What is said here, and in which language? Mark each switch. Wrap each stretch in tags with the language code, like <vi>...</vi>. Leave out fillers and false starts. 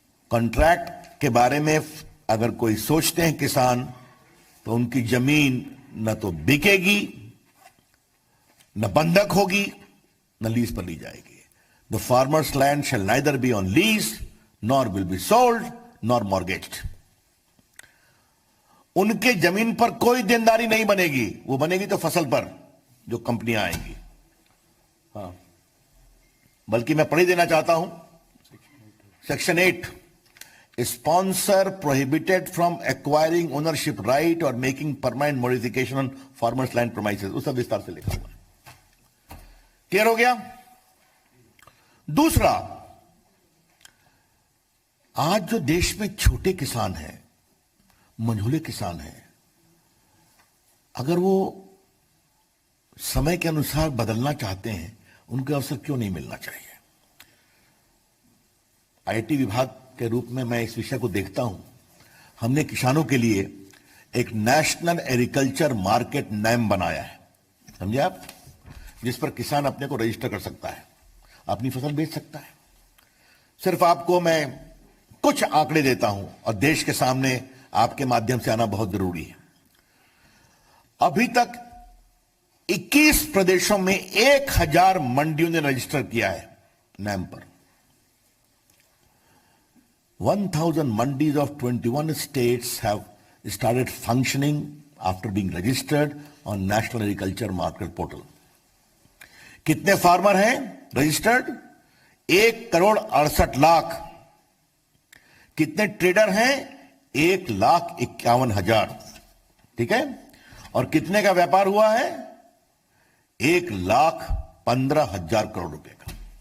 <hi>Contract के बारे में अगर कोई सोचते हैं किसान, तो उनकी जमीन न तो बिकेगी, न बंधक होगी, न लीज पर ली जाएगी।</hi> <en>The farmers land shall neither be on lease nor will be sold nor mortgaged.</en> <hi>उनके जमीन पर कोई देनदारी नहीं बनेगी, वो बनेगी तो फसल पर जो कंपनियां आएंगी। हाँ, बल्कि मैं पढ़ी देना चाहता हूं section 8,</hi> <en>sponsor prohibited from acquiring ownership right or making permanent modification on farmers land premises।</en> <hi>उसका विस्तार से लिखा हुआ। क्लियर हो गया। दूसरा, आज जो देश में छोटे किसान हैं, मंझोले किसान हैं, अगर वो समय के अनुसार बदलना चाहते हैं, उनको अवसर क्यों नहीं मिलना चाहिए। आईटी विभाग के रूप में मैं इस विषय को देखता हूं। हमने किसानों के लिए एक नेशनल एग्रीकल्चर मार्केट नेम बनाया है, समझे आप, जिस पर किसान अपने को रजिस्टर कर सकता है, अपनी फसल बेच सकता है। सिर्फ आपको मैं कुछ आंकड़े देता हूं और देश के सामने आपके माध्यम से आना बहुत जरूरी है। अभी तक 21 प्रदेशों में 1000 मंडियों ने रजिस्टर किया है नेम पर।</hi> <en>1000 mandis of 21 states have started functioning after being registered on National Agriculture Market Portal.</en> <hi>कितने फार्मर हैं रजिस्टर्ड? 1,68,00,000। कितने ट्रेडर हैं? 1,51,000। ठीक है। और कितने का व्यापार हुआ है? 1,15,000 करोड़ रुपए का।</hi>